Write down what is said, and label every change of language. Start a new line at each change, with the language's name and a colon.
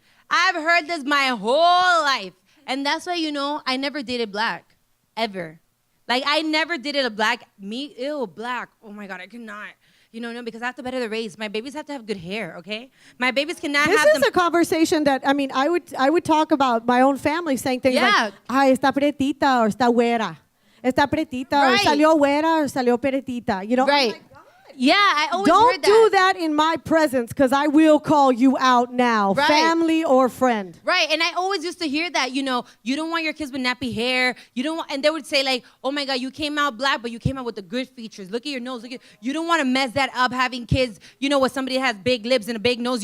English: I've heard this my whole life. And that's why, I never dated black. Ever. Like, I never dated a black. Me, ew, black. Oh, my God, I cannot. No, because I have to better the race. My babies have to have good hair, okay? My babies cannot have This is a conversation that, I would talk about my own family saying things like,
Spanish: ay, está pretita
English: or
Spanish: está güera. Está pretita or salió güera or salió pretita.
English: Right. Yeah, I always heard that. Don't do that in my presence because I will call you out now, family or friend. Right, and I always used to hear that, you don't want your kids with nappy hair. You don't want, and they would say like, oh my God, you came out black, but you came out with the good features. Look at your nose. You don't want to mess that up having kids, with somebody that has big lips and a big nose.